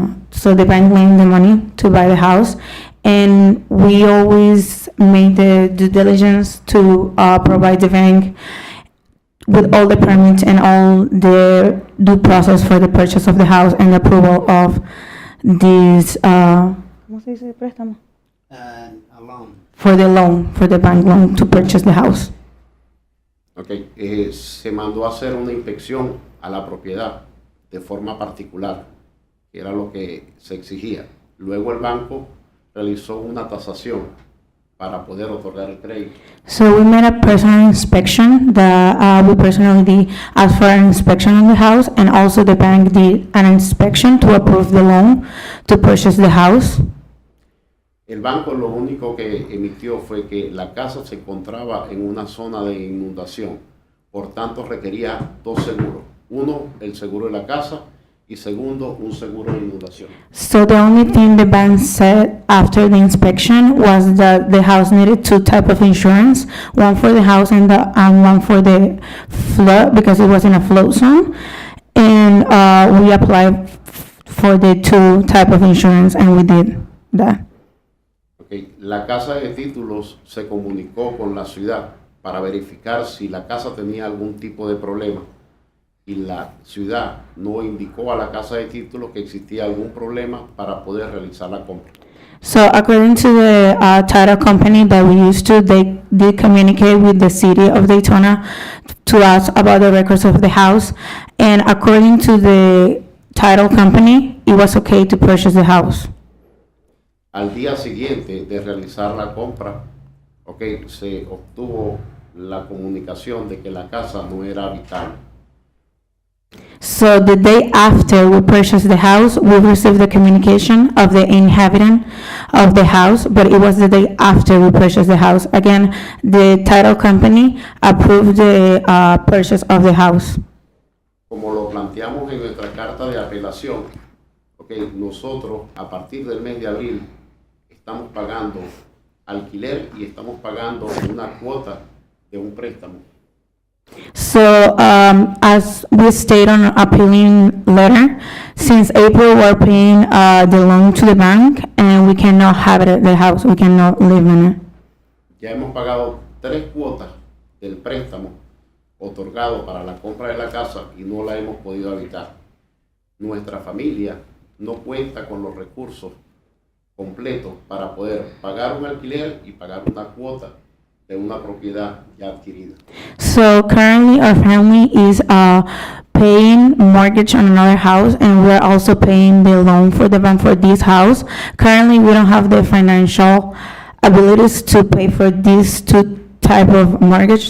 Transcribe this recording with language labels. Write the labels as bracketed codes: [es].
[en] So the bank lent the money to buy the house, and we always made the due diligence to provide the bank with all the permits and all the due process for the purchase of the house and the approval of this. [es] ¿Cómo se dice préstamo? [en] Alone. For the loan, for the bank loan to purchase the house. Okay. [es] Se mandó a hacer una inspección a la propiedad de forma particular, que era lo que se exigía. Luego el banco realizó una tasación para poder otorgar el crédito. [en] So we made a personal inspection that we personally asked for an inspection on the house, and also the bank did an inspection to approve the loan to purchase the house. [es] El banco lo único que emitió fue que la casa se encontraba en una zona de inundación, por tanto requería dos seguros. Uno, el seguro de la casa, y segundo, un seguro de inundación. [en] So the only thing the bank said after the inspection was that the house needed two type of insurance, one for the house and one for the flood, because it was in a flood zone. And we applied for the two type of insurance, and we did that. Okay. [es] La casa de títulos se comunicó con la ciudad para verificar si la casa tenía algún tipo de problema, y la ciudad no indicó a la casa de títulos que existía algún problema para poder realizar la compra. [en] So according to the title company that we used to, they did communicate with the city of Daytona to ask about the records of the house. And according to the title company, it was okay to purchase the house. [es] Al día siguiente de realizar la compra, okay, se obtuvo la comunicación de que la casa no era habitable. [en] So the day after we purchased the house, we received the communication of the inhabitant of the house, but it was the day after we purchased the house. Again, the title company approved the purchase of the house. [es] Como lo planteamos en nuestra carta de apelación, okay, nosotros a partir del mes de abril estamos pagando alquiler y estamos pagando una cuota de un préstamo. [en] So, as we state on our appealing letter, since April, we're paying the loan to the bank, and we cannot have it at the house. We cannot live in it. [es] Ya hemos pagado 3 cuotas del préstamo otorgado para la compra de la casa y no la hemos podido habitar. Nuestra familia no cuenta con los recursos completos para poder pagar un alquiler y pagar una cuota de una propiedad ya adquirida. [en] So currently, our family is paying mortgage on another house, and we're also paying the loan for the bank for this house. Currently, we don't have the financial abilities to pay for these two type of mortgage.